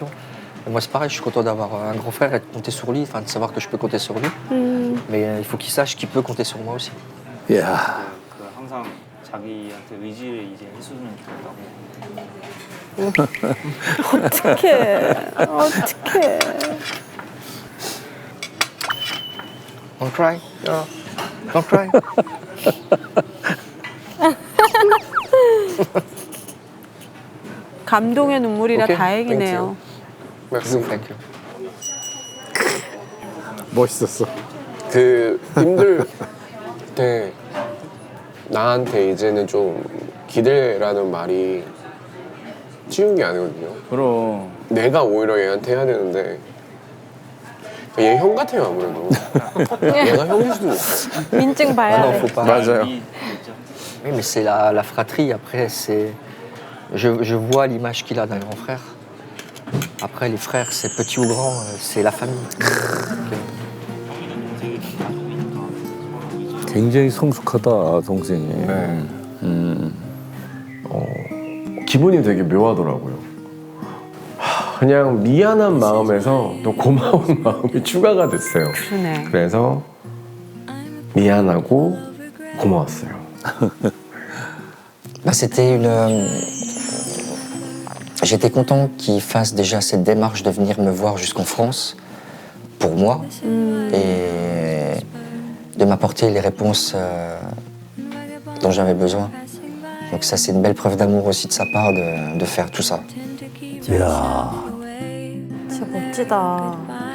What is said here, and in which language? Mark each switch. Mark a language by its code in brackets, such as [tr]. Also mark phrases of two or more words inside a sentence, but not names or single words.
[fr] Et moi, c'est pareil, je suis content d'avoir un grand frère et de compter sur lui, enfin de savoir que je peux compter sur lui. Mais il faut qu'il sache qu'il peut compter sur moi aussi. [ko] 야, 항상 자기한테 의지를 이제 해주면 좋다고. 어떡해. 어떡해. [en] Don't cry. No. Don't cry. [ko] 감동의 눈물이라 오케이, 다행이네요. [en] Thank you. [ko] 멋있었어. 그 힘들 때 나한테 이제는 좀 기대라는 말이 쉬운 게 아니거든요. 그럼. 내가 오히려 얘한테 해야 되는데 얘 형 같아요 아무래도. 얘가 형일 수도 있어. 인증 Ah 봐야 [fr] non, [ko] 돼. [fr] faut pas. [ko] 맞아요. [fr] Oui, mais c'est la fratrie. Après, c'est. Je vois l'image qu'il a d'un grand frère. Après, les frères, c'est petit ou grand, c'est la famille. [ko] 굉장히 성숙하다 동생이. 네. 기분이 되게 묘하더라고요. 그냥 미안한 마음에서 또 고마운 마음이 추가가 됐어요. 그러네. 그래서 미안하고 고마웠어요. [fr] Bah, c'était une. J'étais content qu'il fasse déjà cette démarche de venir me voir jusqu'en France pour moi et de m'apporter les réponses dont j'avais besoin. Donc ça, c'est une belle preuve d'amour aussi de sa part de faire tout ça. [ko] 이야. 진짜 멋지다.